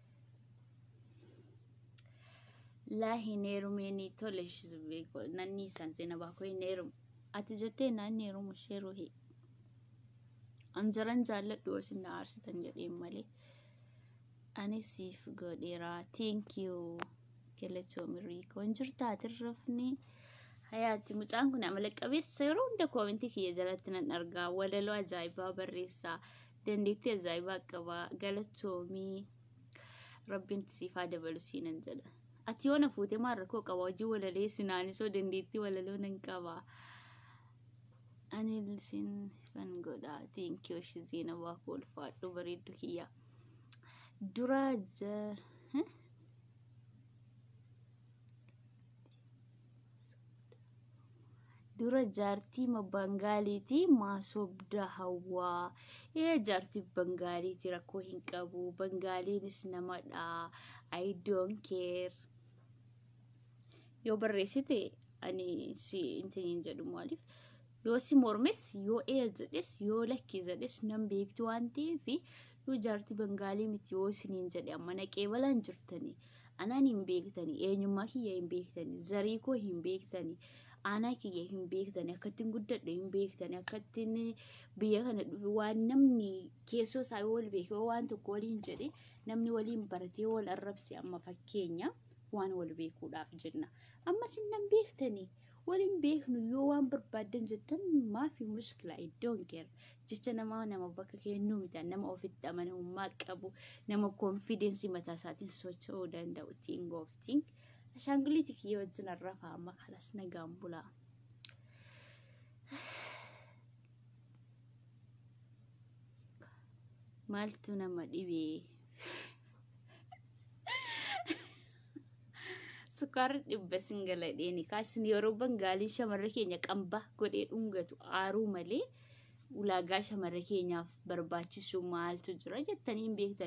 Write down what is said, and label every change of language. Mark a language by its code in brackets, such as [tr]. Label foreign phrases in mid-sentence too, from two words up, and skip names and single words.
[om] La hin heerumeenii tole shizbeeko nanni isaan Zeenabaa koo hin heerumu. Ati jettee naanni heerumu sheeroo hee. Anjaran jaalladhu isin na aarsitan jedheen malee. Ani siif godheera. [en] Thank you. [om] Galatoomii koon jirtaa tirrafni. Hayaati mucaan kun amala qabeessa yeroo hunda koomentii kiyya jalatti nan argaa. Walaloo ajaa'ibaa barreessaa. Dandeettii ajaa'ibaa qabaa. Galatoomii. Rabbiin siifaa dabalu siinan jedha. Ati yoona fuutee maal rakkoo qaba hojii walalee sinaanisoo dandeettii walaloo nan qabaa. Ani isin kan godhaa. [en] Thank you [om] Zeenabaa koo ulfaadhu bareeddu kiyya. Dura jaartii Bangaaliiti maasobda hawaa. Jaartii Bangaaliiti rakkoo hin qabu. Bangaaliinis namadha. [en] I don't care. [om] Yoo barreessite ani si intiniin jedhu maaliif. Yoo si mormes yoo jedhes yoo lakki jedhes nan beektu waan ta'eef yoo jaartii Bangaalii miti yoo isiniin jedhe amma naqee balaan jirtanii. Anaan hin beektanii. Eenyummaa kiyya hin beektanii. Zarii koo hin beektanii. Aanaa kiyya hin beektanii. Akkattiin guddadhe hin beektanii. Akkattiin biyya kana dhufe waan namni keessoo isaa wal beekee waan tokko waliin jedhe namni waliin baratee wal arrabse amma fakkeenya waan wal beekuudhaaf jenna. Amma isin nan beektanii. Waliin beeknu yoo waan barbaadan jettan maafi mushkila [en] I don't care. [om] Jecha nama bakka kennuu miti nama ofitti amanamummaa qabu nama confidence mataa isaatiin socho'uu danda'u [en] think of think. [om] Ashaanguliiti kiyya wajjin arrafaa amma kalas nagaan bulaa. Maaltu nama dhibee? Sukkaara dhibba singaladheeni kaasin yeroo Bangaalii shamarra keenya qamba godhee dhungatu aaruu malee ulaagaa shamarra keenyaaf barbaachisu maaltu jira jettanii hin beektan.